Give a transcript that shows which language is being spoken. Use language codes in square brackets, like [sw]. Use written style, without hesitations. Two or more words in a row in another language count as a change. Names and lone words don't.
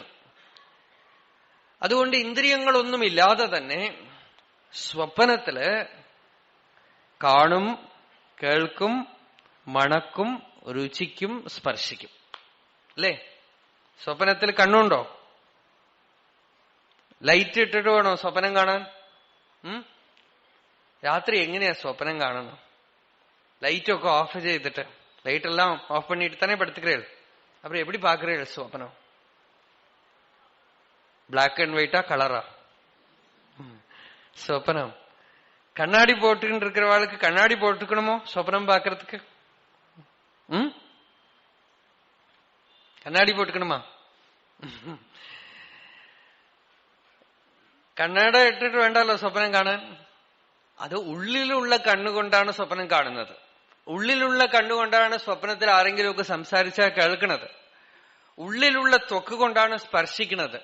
[ml] അതുകൊണ്ട് ഇന്ദ്രിയങ്ങളൊന്നുമില്ലാതെ തന്നെ സ്വപ്നത്തില് കാണും, കേൾക്കും, മണക്കും, രുചിക്കും, സ്പർശിക്കും. അല്ലേ? സ്വപ്നത്തിൽ കണ്ണുണ്ടോ? ലൈറ്റ് ഇട്ടിട്ട് വേണോ സ്വപ്നം കാണാൻ? രാത്രി എങ്ങനെയാ സ്വപ്നം കാണുന്നത്? ലൈറ്റൊക്കെ ഓഫ് ചെയ്തിട്ട്, ലൈറ്റെല്ലാം ഓഫ് [ta] பண்ணிட்டு தானே படுத்துக்கிறேன். அப்புறம் எப்படி பாக்குறீர்கள் സ്വപ്നം? பிளாக் அண்ட் ஒயிட்டா கலரா സ്വപ്നം? கண்ணாடி போட்டுக்கிட்டு இருக்கிறவாளுக்கு கண்ணாடி போட்டுக்கணுமோ சொப்பனம் பாக்குறதுக்கு? கண்ணாடி போட்டுக்கணுமா? [ml] കണ്ണട ഇട്ടിട്ട് വേണ്ടല്ലോ സ്വപ്നം കാണാൻ. അത് ഉള്ളിലുള്ള കണ്ണുകൊണ്ടാണ് സ്വപ്നം കാണുന്നത്. ഉള്ളിലുള്ള കണ്ണുകൊണ്ടാണ് സ്വപ്നത്തിൽ ആരെങ്കിലുമൊക്കെ സംസാരിച്ചാൽ കേൾക്കുന്നത്. ഉള്ളിലുള്ള ത്വക്ക് കൊണ്ടാണ് സ്പർശിക്കുന്നത്.